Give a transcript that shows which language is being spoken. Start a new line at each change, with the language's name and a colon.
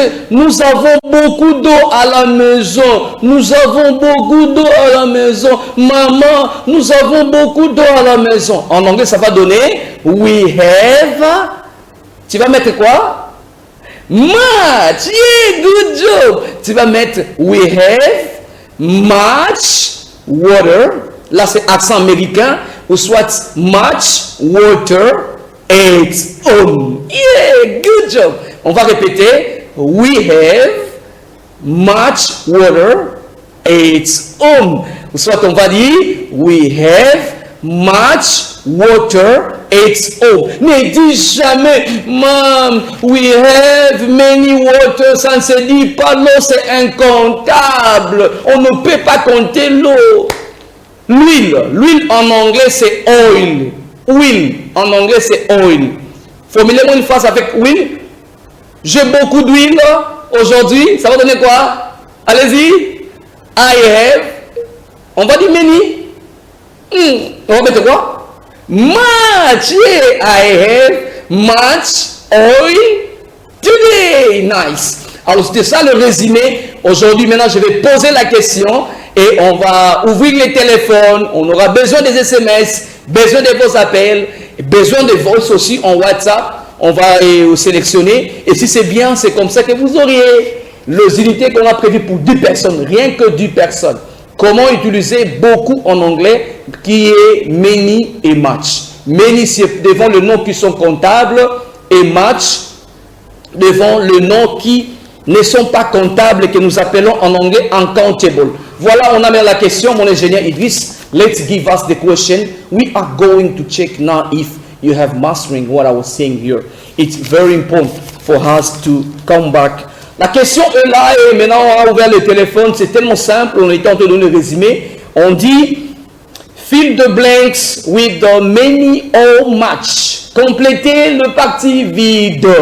French: Nous avons beaucoup d'eau à la maison. Nous avons beaucoup d'eau à la maison. Maman, nous avons beaucoup d'eau à la maison. En anglais, ça va donner
English: we have.
French: Tu vas mettre quoi?
English: Much. Yeah, good job.
French: Tu vas mettre
English: we have much water.
French: Là, c'est accent américain. Ou soit
English: much water at home. Yeah, good job.
French: On va répéter.
English: We have much water at home.
French: Ou soit on va dire
English: we have much water at home.
French: Ne dis jamais,
English: Mom, we have many water.
French: Ça ne se dit pas, l'eau c'est incontable. On ne peut pas compter l'eau. L'huile en anglais c'est oil. Oil en anglais c'est oil. Formulez-moi une phrase avec oil. J'ai beaucoup d'huile aujourd'hui. Ça va donner quoi? Allez-y.
English: I have.
French: On va dire many. On va mettre quoi?
English: Much. Yeah, I have much oil today. Nice.
French: Alors, c'était ça le résumé. Aujourd'hui, maintenant, je vais poser la question et on va ouvrir les téléphones. On aura besoin des SMS, besoin de vos appels, besoin de voice aussi en WhatsApp. On va sélectionner. Et si c'est bien, c'est comme ça que vous auriez les unités qu'on a prévues pour 10 personnes. Rien que 10 personnes. Comment utiliser beaucoup en anglais qui est many et much. Many, c'est devant le nom qui sont comptables et much devant le nom qui ne sont pas comptables et que nous appelons en anglais uncountable. Voilà, on amène la question, mon ingénieur Idriss.
English: Let's give us the question. We are going to check now if you have mastering what I was saying here. It's very important for us to come back.
French: La question est là et maintenant on a ouvert le téléphone. C'est tellement simple, on est en train de donner le résumé. On dit
English: fill the blanks with the many or much.
French: Complétez le parti vide.